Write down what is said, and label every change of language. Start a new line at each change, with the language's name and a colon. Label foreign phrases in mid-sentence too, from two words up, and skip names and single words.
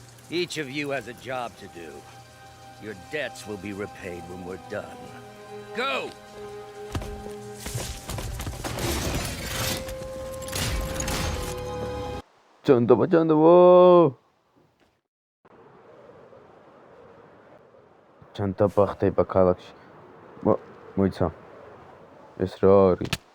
English: Each of you has a job to do. Your debts will be repaid when we're done. Go!
Georgian: ჯანდაბა. ჯანდაბა ხდება ქალაქში. მოიცა. ეს რა არის?